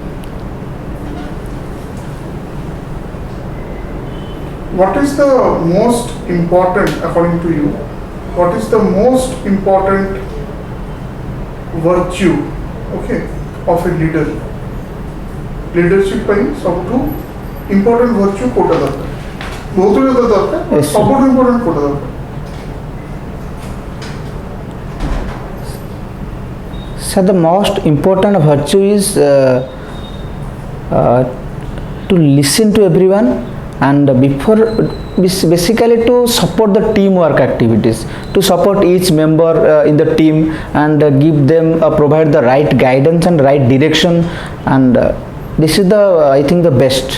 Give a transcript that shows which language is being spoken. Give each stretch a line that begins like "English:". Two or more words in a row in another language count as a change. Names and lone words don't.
English: What is the most important, according to you, what is the most important virtue, okay, of a leader?
Odia: Leadership ପାଇଁ ସବୁଠୁ
English: important virtue
Odia: କୋଉଟା ଦରକାର? ବହୁତ ଗୁଡ଼ିଏ ଦରକାର, ସବୁଠୁ important କୋଉଟା ଦରକାର?
English: So the most important virtue is to listen to everyone, and basically to support the teamwork activities, to support each member in the team, and give them provide the right guidance and right direction, and this is the I think the best.